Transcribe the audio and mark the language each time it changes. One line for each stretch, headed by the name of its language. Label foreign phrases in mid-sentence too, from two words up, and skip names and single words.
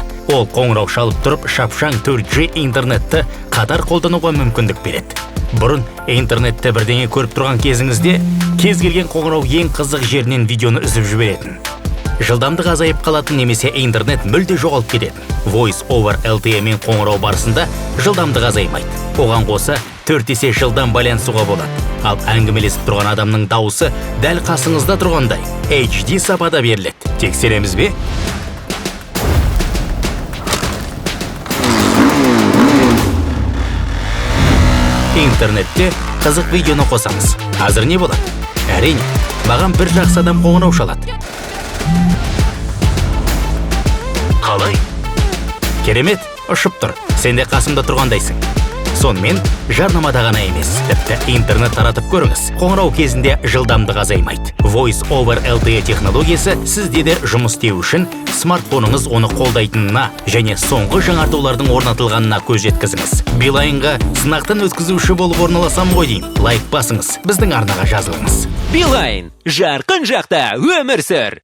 Kazakh: Ол қоңырау шалып тұрып, шапшаң 4G интернетті қатар қолдануға мүмкіндік береді. Бұрын интернетте бірдеңе көріп тұрған кезіңізде, кез келген қоңырау ең қызық жерінен видеоны үзіп жіберетін. Жылдамдық азайып қалатын немесе интернет мүлде жоғалып кететін.
English: Voice over LTE
Kazakh: мен қоңырау барысында жылдамдық азаймайды. Оған қоса 4 есе жылдам байланысуға болады. Ал әңгімелесіп тұрған адамның дауысы дәл қасыңызда тұрғандай HD сапада беріледі. Тексереміз бе? Интернетте қызық видеоны қосамыз. Қазір не болады? Әрине, маған бір жақсы адам қоңырау шалады. Қалай? Керемет, ұшып тұр. Сен де қасымда тұрғандайсың. Сонымен жарнамада ғана емес, тіпті интернет таратып көріңіз. Қоңырау кезінде жылдамдық азаймайды.
English: Voice over LTE
Kazakh: технологиясы сізде де жұмыс істеу үшін смартфоныңыз оны қолдайтынына және соңғы жаңартулардың орнатылғанына көз жеткізіңіз. Билайнға сынақтан өткізуші болып орналасам ғой деймін. Лайк басыңыз, біздің арнаға жазылыңыз. Билайн, жарқын жақта өмір сүр!